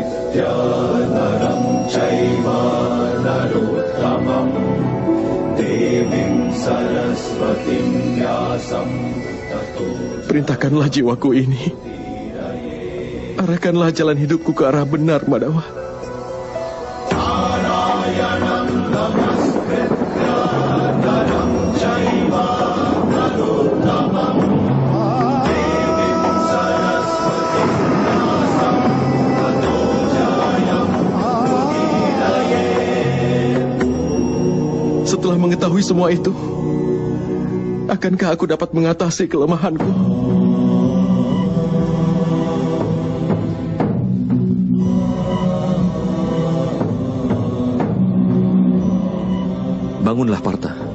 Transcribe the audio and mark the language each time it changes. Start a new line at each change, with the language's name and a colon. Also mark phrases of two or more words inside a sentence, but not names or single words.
Sanskrit: नरं चैव नरोत्तमं देवीं सरस्वतीं व्यासं ततो.
Indonesian: Perintahkanlah jiwaku ini. Arahkanlah jalan hidupku ke arah benar, Madhawa.
Sanskrit: नारायणं नमस्कृत्य नरं चैव नरोत्तमं देवीं सरस्वतीं व्यासं ततो जयम् उदीरयेत्.
Indonesian: Setelah mengetahui semua itu, akankah aku dapat mengatasi kelemahanku? Bangunlah, Partha.